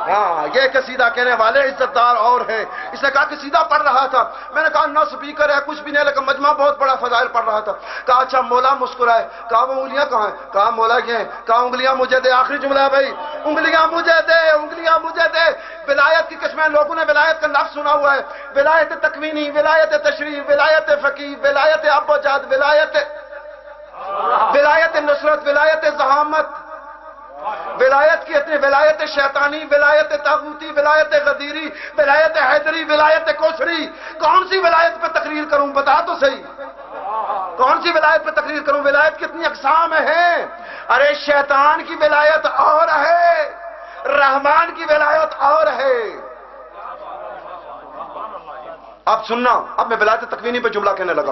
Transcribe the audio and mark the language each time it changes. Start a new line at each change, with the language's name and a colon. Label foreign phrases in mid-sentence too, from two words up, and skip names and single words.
Urdu: ہاں یہ قصیدہ کہنے والے عزت دار اور ہے. اس نے کہا قصیدہ پڑھ رہا تھا. میں نے کہا نہ سپیکر ہے کچھ بھی نہیں لیکن مجمع بہت بڑا فضائل پڑھ رہا تھا. کہا اچھا مولا مسکرائے. کہا وہ انگلیاں کہاں ہیں؟ کہا مولا یہ ہیں. کہا انگلیاں مجھے دے. آخری جملہ ہے بھائی, انگلیاں مجھے دے, انگلیاں مجھے دے. ولایت کی قسمیں لوگوں نے ولایت کا لفظ سنا ہوا ہے. ولایت تکوینی, ولایت تشریح, ولایت فقیہ, ولایت ابجد, ولایت نصرت, ولایت زحامت, ولایت کی اتنی, ولایت شیطانی, ولایت طاغوتی, ولایت غدیری, ولایت حیدری, ولایت کوثری. کون سی ولایت پہ تقریر کروں بتا تو صحیح, کون سی ولایت پہ تقریر کروں؟ ولایت کتنی اقسام ہیں. ارے شیطان کی ولایت اور ہے, رحمان کی ولایت اور ہے. اب سننا, اب میں ولایت تکوینی پہ جملہ کہنے لگا.